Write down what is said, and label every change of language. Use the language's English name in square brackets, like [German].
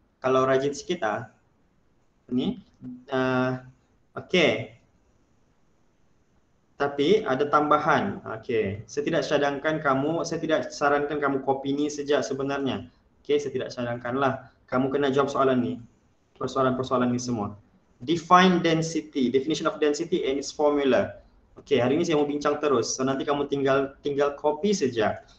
[Malay] Kalau rajin sikit ni. Okay. Tapi ada tambahan. Okay, saya tidak sarankan kamu copy ni saja sebenarnya. Okay, saya tidak sarankanlah. Kamu kena jawab soalan ni. Persoalan-persoalan ni semua. [English] Define density, definition of density and its formula. [Malay] Okay, hari ini saya mau bincang terus. So nanti kamu tinggal copy saja.